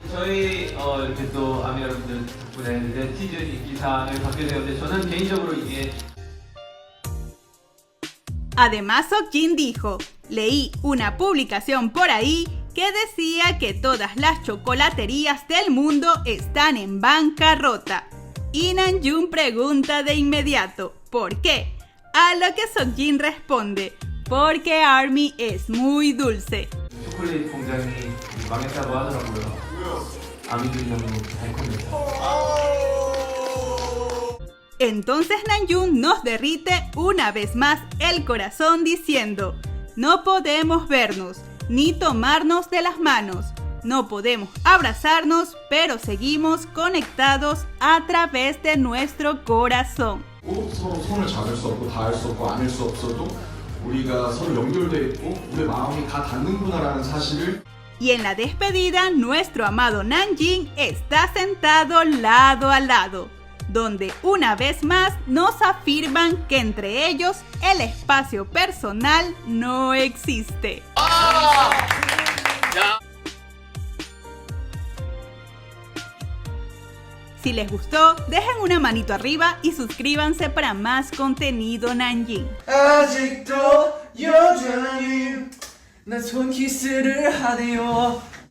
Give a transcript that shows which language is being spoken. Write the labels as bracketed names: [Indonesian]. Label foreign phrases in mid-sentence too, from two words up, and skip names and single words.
[Spanish] Además, Seokjin dijo: leí una publicación por ahí que decía que todas las chocolaterías del mundo están en bancarrota. Y Namjoon pregunta de inmediato: ¿por qué? A lo que Seokjin responde, porque ARMY es muy dulce. [Korean] 초콜릿 공장이 망했다고 하더라고요. 아미들이 너무 달콤해서. [Spanish] Entonces Namjoon nos derrite una vez más el corazón diciendo, no podemos vernos, ni tomarnos de las manos, no podemos abrazarnos, pero seguimos conectados a través de nuestro corazón. [Korean] 서로 손을 잡을 수 없고 닿을 수 없고 안을 수 없어도 우리가 서로 연결돼 있고 우리 마음이 다 닿는구나라는 사실을. [Spanish] Y en la despedida, nuestro amado Namjin está sentado lado a lado, donde una vez más nos afirman que entre ellos el espacio personal no existe. Si les gustó, dejen una manito arriba y suscríbanse para más contenido Namjin. [Korean] 아직도 여전히 나 손키스를 하네요.